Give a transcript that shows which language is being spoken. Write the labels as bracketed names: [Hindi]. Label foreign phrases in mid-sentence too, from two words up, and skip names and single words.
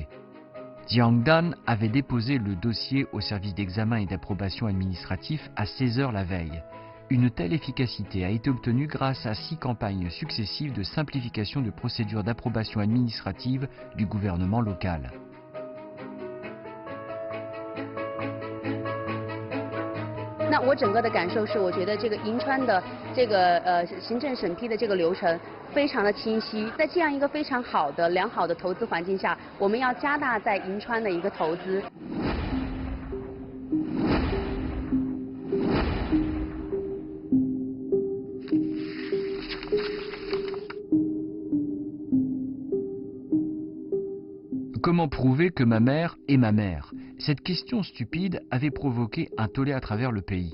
[French] Jiang Dan avait déposé le dossier au service d'examen et d'approbation administratif à 16 h la veille. Une telle efficacité a été obtenue grâce à 6 campagnes successives de simplification de procédures d'approbation administrative du gouvernement local. [Chinese] 那我整个的感受是，我觉得这个银川的这个行政审批的这个流程非常的清晰。在这样一个非常好的、良好的投资环境下，我们要加大在银川的一个投资。 [French] Comment prouver que ma mère est ma mère? Cette question stupide avait provoqué un tollé à travers le pays.